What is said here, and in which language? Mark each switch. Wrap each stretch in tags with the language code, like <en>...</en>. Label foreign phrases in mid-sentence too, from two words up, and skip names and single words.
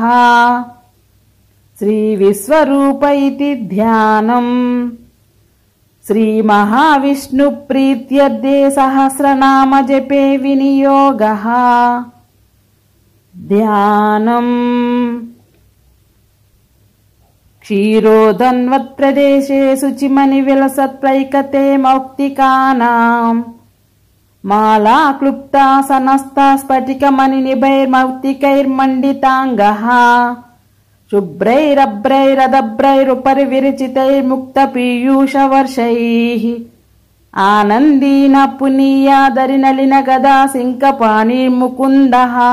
<sa>శ్రీ విశ్వరూప ఇతి ధ్యానం. శ్రీ మహావిష్ణు ప్రీత్యర్థే సహస్రనామ జపే వినియోగః. ధ్యానం. क्षीरोदन्वत्प्रदेशे शुचिमणिविलसत्प्रैकते मौक्तिकानाम् माला क्लुप्तासनस्ता स्फटिकमणिनिभैर्मौक्तिकैर्मण्डिताङ्गः शुभ्रैरभ्रैरदभ्रैरुपरि विरचितैर्मुक्तपीयूषवर्षैः आनन्दीन पुनीयादरिनलिन गदा सिंहपाणिर्मुकुन्दः</sa>